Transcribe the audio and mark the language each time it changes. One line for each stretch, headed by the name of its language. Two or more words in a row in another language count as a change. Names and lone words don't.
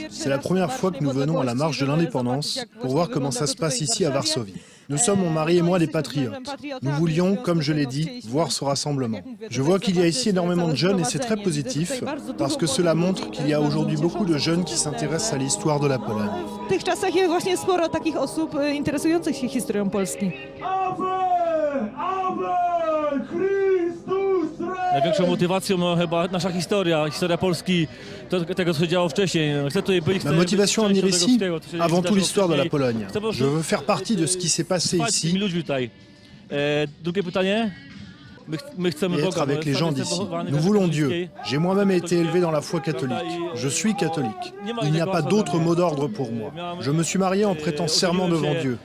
French: C'est la première fois que nous venons à la marche de l'indépendance pour voir comment ça se passe ici à Varsovie. Nous sommes, mon mari et moi, des patriotes. Nous voulions, comme je l'ai dit, voir ce rassemblement. Je vois qu'il y a ici énormément de jeunes et c'est très positif parce que cela montre qu'il y a aujourd'hui beaucoup de jeunes qui s'intéressent à l'histoire de la Pologne.
Polish: W tych czasach jest właśnie sporo takich osób interesujących się historią Polski. Największą motywacją chyba nasza historia Polski, tego co się działo wcześniej.
French: Ma motivation à venir ici, avant tout l'histoire de la Pologne. Je veux faire partie de ce qui s'est passé ici
Polish: Drugie pytanie.
French: et être avec les gens d'ici. Nous voulons Dieu. J'ai moi-même été élevé dans la foi catholique. Je suis catholique. Il n'y a pas d'autre mot d'ordre pour moi. Je me suis marié en prêtant serment devant Dieu.